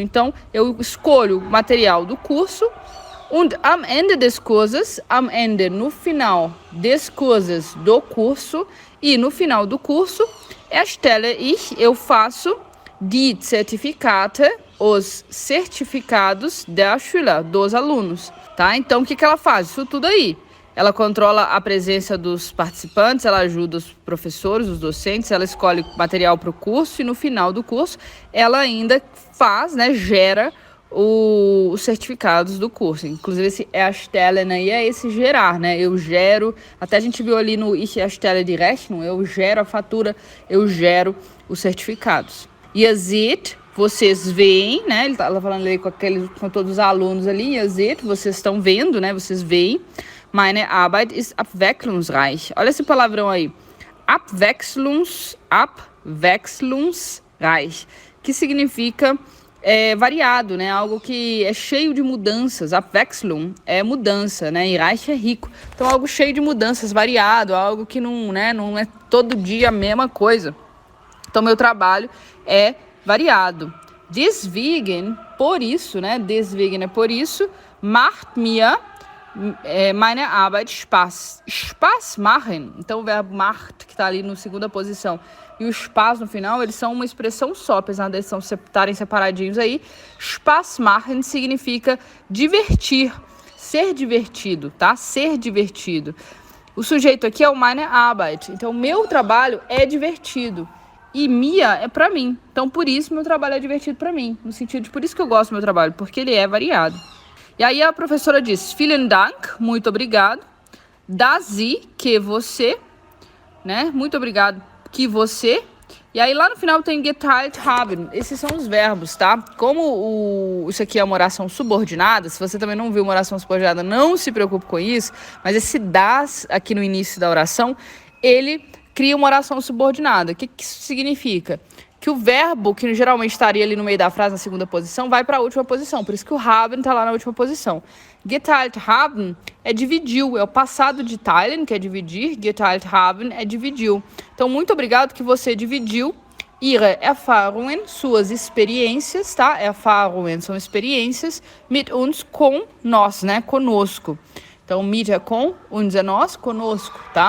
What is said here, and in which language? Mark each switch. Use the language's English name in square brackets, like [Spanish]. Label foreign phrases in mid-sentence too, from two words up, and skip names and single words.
[Portuguese] Então, eu escolho o material do curso. [German] Und am Ende des Kurses, [Portuguese] no final [German] des Kurses [Portuguese] do curso, e no final do curso, [German] erstelle ich, [Portuguese] eu faço, [German] die Zertifikate, [Portuguese] os certificados [German] der Schüler, [Portuguese] dos alunos, tá? Então, o que ela faz? Isso tudo aí. Ela controla a presença dos participantes, ela ajuda os professores, os docentes, ela escolhe material para o curso e no final do curso ela ainda faz, né, gera os certificados do curso. Inclusive esse erstellen aí é esse gerar, né? Eu gero, até a gente viu ali no [German] Ich erstelle die Rechnung, [Portuguese] eu gero a fatura, eu gero os certificados. [German] Ihr seht, [Portuguese] vocês veem, né? Ele tá falando ali com todos os alunos ali. [German] Ihr seht, [Portuguese] vocês estão vendo, né? Vocês veem. [German] Meine Arbeit ist abwechslungsreich. [Portuguese] Olha esse palavrão aí. Abwechslungsreich. Que significa variado, né? Algo que é cheio de mudanças. Abwechslung é mudança, né? E reich é rico. Então, algo cheio de mudanças, variado, algo que não é todo dia a mesma coisa. Então, meu trabalho é variado. Deswegen, por isso, né? Deswegen é por isso. [German] Macht mir meine Arbeit Spaß. Spaß machen. [Portuguese] Então, o verbo macht, que está ali na segunda posição, e o Spaß no final, eles são uma expressão só, apesar de eles estarem separadinhos aí. [German] Spaß machen [Portuguese] significa divertir, ser divertido, tá? Ser divertido. O sujeito aqui é o [German] meine Arbeit. [Portuguese] Então, meu trabalho é divertido. E minha é pra mim. Então, por isso, meu trabalho é divertido pra mim. No sentido de, por isso que eu gosto do meu trabalho, porque ele é variado. E aí, a professora diz, [German] vielen Dank, [Portuguese] muito obrigado. [German] Dass Sie, [Portuguese] que você, né? Muito obrigado, que você. E aí, lá no final, tem [German] geteilt haben. [Portuguese] Esses são os verbos, tá? Como isso aqui é uma oração subordinada, se você também não viu uma oração subordinada, não se preocupe com isso. Mas esse das, aqui no início da oração, ele cria uma oração subordinada. O que isso significa? Que o verbo, que geralmente estaria ali no meio da frase, na segunda posição, vai para a última posição. Por isso que o haben está lá na última posição. [German] Geteilt haben [Portuguese] é dividiu, é o passado de teilen, que é dividir. [German] Geteilt haben [Portuguese] é dividiu. Então, muito obrigado que você dividiu [German] ihre Erfahrungen, [Portuguese] suas experiências, tá? Erfahrungen são experiências, [German] mit uns, [Portuguese] com nós, né? Conosco. Então, mit é com, uns é nós, conosco, tá?